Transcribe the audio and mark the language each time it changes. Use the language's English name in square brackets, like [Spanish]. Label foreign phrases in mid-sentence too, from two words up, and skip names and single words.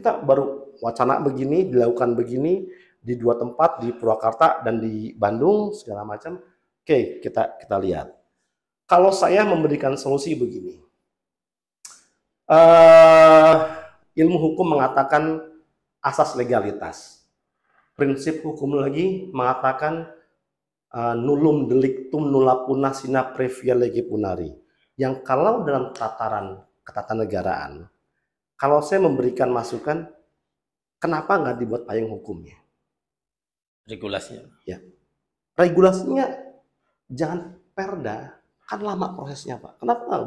[Indonesian] Kita baru wacana begini, dilakukan begini di 2 tempat, di Purwakarta dan di Bandung segala macam. Oke, kita lihat. Kalau saya memberikan solusi begini. Ilmu hukum mengatakan asas legalitas. Prinsip hukum lagi mengatakan [Latin] nullum delictum nulla puna sine previa lege punari. [Indonesian] Yang kalau dalam tataran ketatanegaraan, kalau saya memberikan masukan, kenapa nggak dibuat payung hukumnya? Regulasinya. Ya. Regulasinya jangan perda, kan lama prosesnya Pak.